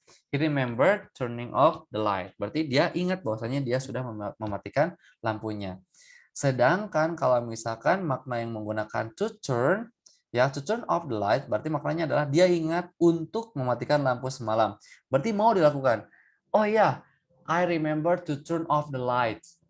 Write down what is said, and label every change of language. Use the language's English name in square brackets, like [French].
[English] He remembered turning off the light. [Indonesian] Berarti dia ingat bahwasanya dia sudah mematikan lampunya. Sedangkan kalau misalkan makna yang menggunakan to turn, ya [English] to turn off the light, [Indonesian] berarti maknanya adalah dia ingat untuk mematikan lampu semalam. Berarti mau dilakukan. [English] Oh ya, I remember to turn off the lights.